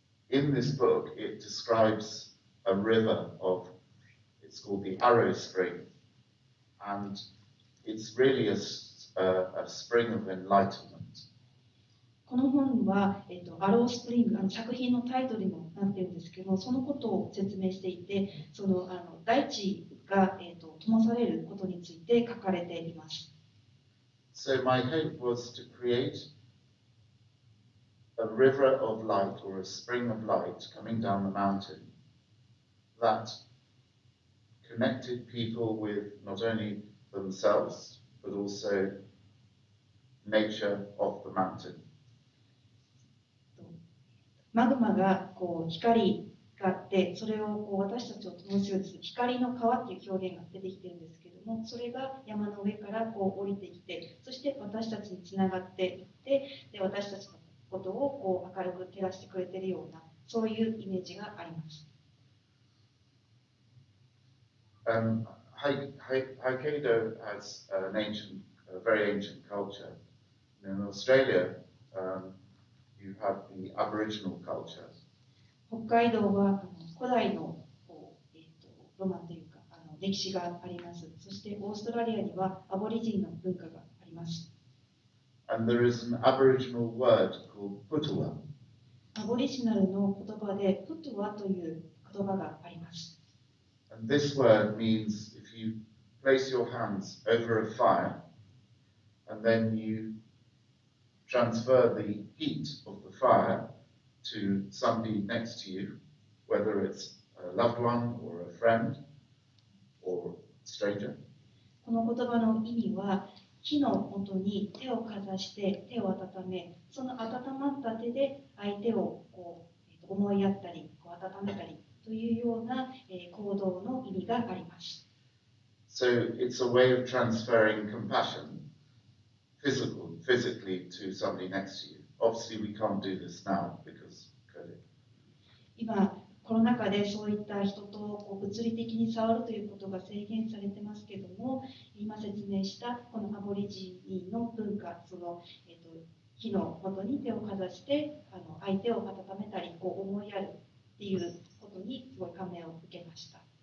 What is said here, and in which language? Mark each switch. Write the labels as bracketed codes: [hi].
[en] In this book, it describes a river of, it's called the Arrow Spring, and it's really a spring of enlightenment. [ja] この本は、アロースプリング、作品のタイトルにもなっているんですけども、そのことを説明していて、その大地が、灯されることについて書かれています。 [en] So my hope was to create a river of light or a spring of light coming down the mountain that connected people with not only themselves but also nature of the mountain. [ja] マグマが光があって、それを私たちを灯すようです。光の川っていう表現が出てきてるんですけども、それが山の上から降りてきて、そして私たちにつながっていって、で私たちのことを明るく照らしてくれているような、そういうイメージがあります。 [en] Hokkaido has a very ancient culture. In Australia, you have the Aboriginal culture. [ja] 北海道は古代のロマンというか歴史があります。そしてオーストラリアにはアボリジンの文化があります。 [en] And there is an Aboriginal word called putua. [ja] アボリジナルの言葉でプトゥワという言葉があります。 [en] And this word means if you place your hands over a fire and then you transfer the heat of the fire to somebody next to you, whether it's a loved one or a friend or a stranger. [ja] この言葉の意味は、火の元に手をかざして手を温め、その温まった手で相手を思いやったり温めたりというような行動の意味があります。 [en] So it's a way of transferring compassion physically to somebody next to you. Obviously, we can't do this now because COVID. [ja] 今、コロナ禍でそういった人と物理的に触るということが制限されてますけども、今説明したこのアボリジニの文化、火の元に手をかざして相手を温めたり思いやるっていうことにすごい感銘を受けました。